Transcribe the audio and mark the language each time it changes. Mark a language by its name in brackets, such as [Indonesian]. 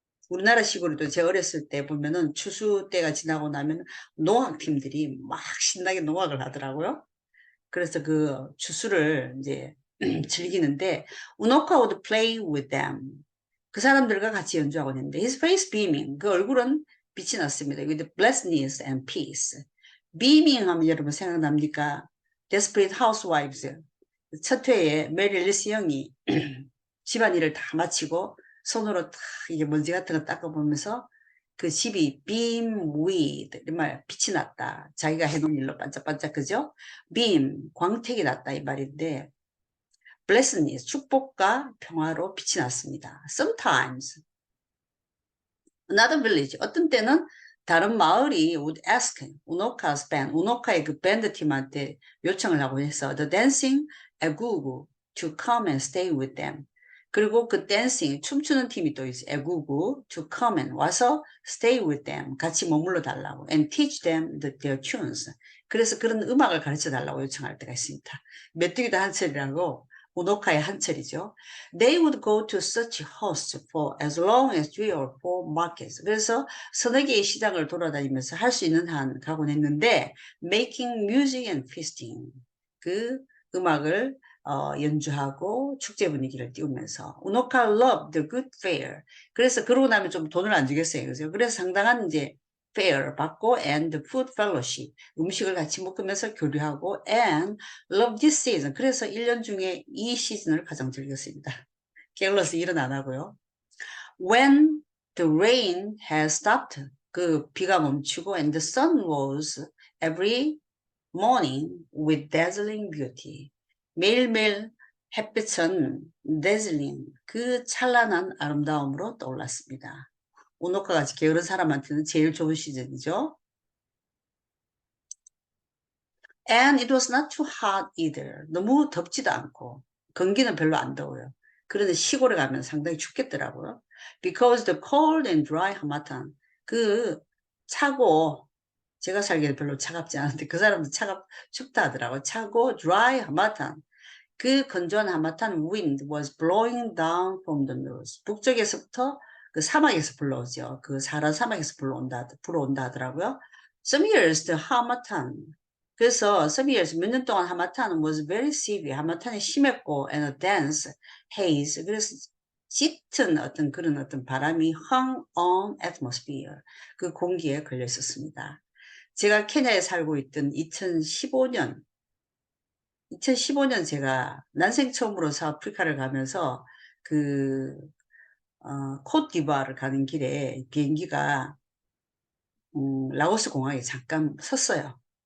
[Korean] 우리나라 시골에도 제 어렸을 때 보면은 추수 때가 지나고 나면 농악팀들이 막 신나게 농악을 하더라고요. 그래서 그 추수를 이제 즐기는데 우노카 [English] would play with them. [Korean] 그 사람들과 같이 연주하고 있는데 [English] his face beaming, [Korean] 그 얼굴은 빛이 났습니다. [English] with blessedness and peace. [Korean] beaming 하면 여러분 생각납니까? Desperate Housewives 첫 회에 메리 앨리스 영이 집안일을 다 마치고 손으로 다 이게 먼지 같은 거 닦아보면서 그 집이 [English] beam with, [Korean] 말 빛이 났다. 자기가 해놓은 일로 반짝반짝, 그죠? beam, 광택이 났다 이 말인데 blessedness, 축복과 평화로 빛이 났습니다. [English] sometimes another village, [Korean] 어떤 때는 다른 마을이 [English] would ask 우노카's band, [Korean] 우노카의 그 밴드 팀한테 요청을 하고 해서 [English] the dancing 애구구 to come and stay with them. [Korean] 그리고 그 댄싱, 춤추는 팀이 또 있어요. [English] 애구구 to come and [Korean] 와서 [English] stay with them, [Korean] 같이 머물러 달라고 [English] and teach them their tunes. [Korean] 그래서 그런 음악을 가르쳐 달라고 요청할 때가 있습니다. 메뚜기도 한철이라고 우노카의 한철이죠. [English] They would go to such hosts for as long as 3 or 4 markets. [Korean] 그래서 서너 개의 시장을 돌아다니면서 할 수 있는 한 가곤 했는데 [English] making music and feasting. [Korean] 그 음악을 연주하고 축제 분위기를 띄우면서 우노카 [English] loved the good fare. [Korean] 그래서 그러고 나면 좀 돈을 안 주겠어요. 그래서 상당한 이제 fare 받고 [English] and food fellowship. [Korean] 음식을 같이 먹으면서 교류하고 [English] and love this season. [Korean] 그래서 1년 중에 이 시즌을 가장 즐겼습니다. 갤러스 일은 안 하고요. [English] When the rain has stopped. [Korean] 그 비가 멈추고 [English] and the sun rose every morning with dazzling beauty. [Korean] 매일매일 햇빛은 dazzling, 그 찬란한 아름다움으로 떠올랐습니다. 오노카 같이 게으른 사람한테는 제일 좋은 시즌이죠. [English] And it was not too hot either. [Korean] 너무 덥지도 않고 건기는 별로 안 더워요. 그런데 시골에 가면 상당히 춥겠더라고요. [English] Because the cold and dry [Korean] 하마탄, 그 차고, 제가 살기에는 별로 차갑지 않은데 그 사람도 춥다 하더라고요. 차고 [English] dry 하마탄, [Korean] 그 건조한 하마탄 [English] wind was blowing down from the north. [Korean] 북쪽에서부터 그 사막에서 불러오죠. 그 사하라 사막에서 불어온다 하더라고요. [English] Some years the 하마탄, [Korean] 그래서 [English] some years [Korean] 몇 년 동안 하마탄은 [English] was very severe. [Korean] 하마탄이 심했고 [English] and a dense haze. [Korean] 그래서 짙은 어떤 그런 어떤 바람이 [English] hung on atmosphere. [Korean] 그 공기에 걸려 있었습니다. 제가 케냐에 살고 있던 2015년 제가 난생 처음으로 아프리카를 가면서 그 코트디부아르를 가는 길에 비행기가 라오스 공항에 잠깐 섰어요.